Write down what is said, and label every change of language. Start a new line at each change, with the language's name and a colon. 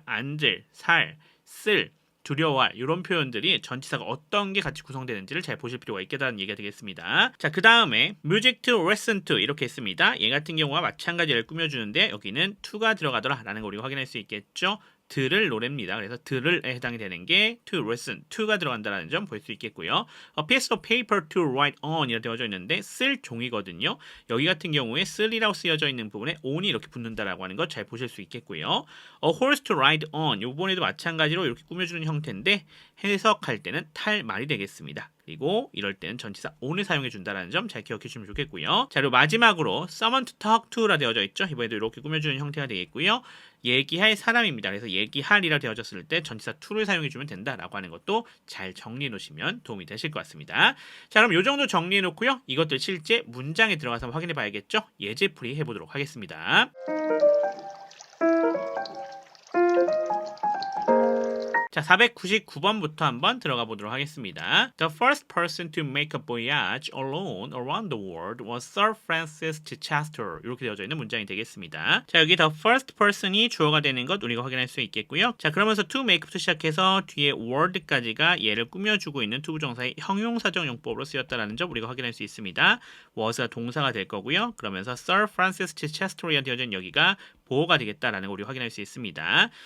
Korean: 앉을, 살, 쓸, 두려워할 이런 표현들이 전치사가 어떤 게 같이 구성되는지를 잘 보실 필요가 있겠다는 얘기가 되겠습니다. 자, 그 다음에
English: music to listen to
Korean: 이렇게 했습니다. 얘 같은 경우와 마찬가지를 꾸며주는데 여기는 to가 들어가더라 라는 걸 우리가 확인할 수 있겠죠. 들을 노래입니다. 그래서 들을에 해당이 되는 게 to listen, to가 들어간다는 점 볼 수 있겠고요.
English: A piece of paper to write on
Korean: 이렇게 되어져 있는데 쓸 종이거든요. 여기 같은 경우에 쓸이라고 쓰여져 있는 부분에 on이 이렇게 붙는다라고 하는 것 잘 보실 수 있겠고요.
English: A horse to ride on
Korean: 이번에도 마찬가지로 이렇게 꾸며주는 형태인데 해석할 때는 탈 말이 되겠습니다. 그리고 이럴 때는 전치사 on을 사용해 준다는 점 잘 기억해 주시면 좋겠고요. 자, 그리고 마지막으로
English: someone to talk to
Korean: 라 되어져 있죠. 이번에도 이렇게 꾸며주는 형태가 되겠고요. 얘기할 사람입니다. 그래서 얘기할이라 되어졌을 때 전치사 to를 사용해 주면 된다라고 하는 것도 잘 정리해 놓으시면 도움이 되실 것 같습니다. 자, 그럼 이 정도 정리해 놓고요. 이것들 실제 문장에 들어가서 확인해 봐야겠죠. 예제풀이 해보도록 하겠습니다. 자, 499번부터 한번 들어가 보도록 하겠습니다.
English: The first person to make a voyage alone around the world was Sir Francis Chichester.
Korean: 이렇게 되어져 있는 문장이 되겠습니다. 자, 여기 the first person이 주어가 되는 것 우리가 확인할 수 있겠고요. 자, 그러면서 to make부터 시작해서 뒤에 word까지가 얘를 꾸며주고 있는 투부정사의 형용사적 용법으로 쓰였다는 점 우리가 확인할 수 있습니다. was가 동사가 될 거고요. 그러면서 Sir Francis Chichester가 되어져 있는 여기가 보호가 되겠다라는 걸 우리 확인할 수 있습니다.